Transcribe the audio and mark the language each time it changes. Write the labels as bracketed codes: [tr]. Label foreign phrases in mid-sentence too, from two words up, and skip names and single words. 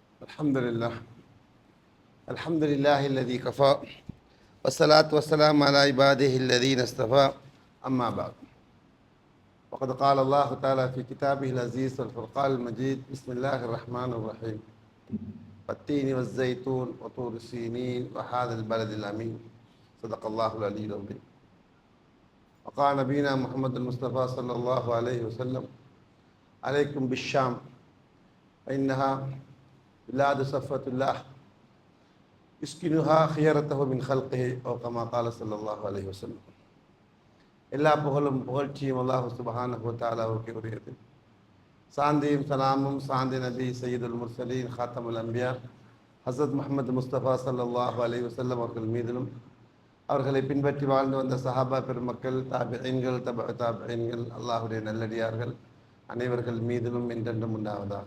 [ar] الحمد لله الحمد لله الذي كفى والصلاة والسلام على عباده الذين اصطفى أما بعد وقد قال الله تعالى في كتابه العزيز والفرقان المجيد بسم الله الرحمن الرحيم والتين والزيتون وطور سينين وهذا البلد الأمين صدق الله العلي العظيم وقال نبينا محمد المصطفى صلى الله عليه وسلم عليكم بالشام فإنها بلاد صفوة الله يسكنها خيرته من خلقه أو كما قال صلى الله عليه وسلم. [ta] எல்லா புகழும் புகழ்ச்சியும் அல்லாஹ் [ar] سبحانه وتعالى [ta] உரியது. சாந்தியும் சலாமும் சாந்தி நபி [ar] سيد المرسلين خاتم الأنبياء [ta] ஹஸரத் முஹம்மது முஸ்தபா [ar] صلى الله عليه وسلم [ta] அவர்கள் மீதிலும் அவர்களை பின்பற்றி வாழ்ந்து வந்த சஹாபா பெருமக்கள் தாபிஈன்கள் தாபிஈன்கள் அல்லாஹ்வுடைய நல்லடியார்கள் அனைவர்கள் மீதிலும் என்றென்றும் உண்டாவதாக.